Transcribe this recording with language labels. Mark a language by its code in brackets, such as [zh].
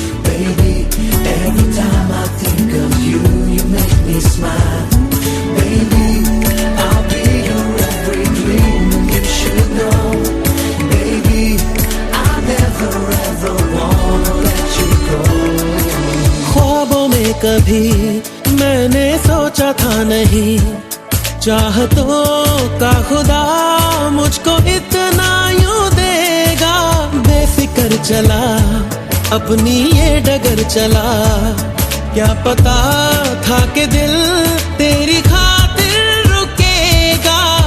[en] Baby, every time I think of you, you make me smile. Baby, I'll be your every dream, and you should know. Baby, I never ever wanna let you go. [hi] ख्वाबों में कभी मैंने सोचा था नहीं, चाहतों का खुदा मुझको इतना यूं देगा. बेफिक्र चला, अपनी ये डगर चला. क्या पता था कि दिल तेरी खातिर रुकेगा.